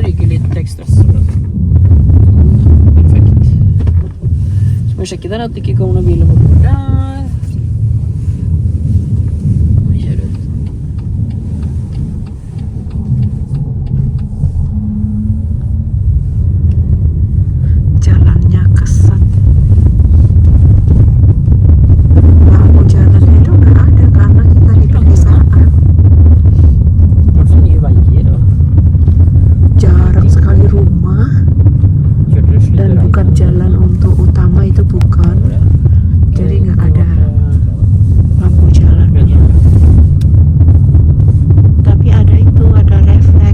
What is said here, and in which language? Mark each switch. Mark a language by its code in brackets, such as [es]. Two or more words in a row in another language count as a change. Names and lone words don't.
[sv] lite extra stress. Perfekt. Ska vi checka den att det inte kommer någon bil bort där. Vad gör du? [id] Jalannya kesat. Lampu jalannya itu nggak ada karena kita di pedesaan. [sv] Varför är det vajer då? [id] Jarang sekali rumah [sv] Körde du [id] dan bukan jalan untuk utama itu bukan. Jadi nggak ada lampu jalannya. Tapi ada itu, ada refleks.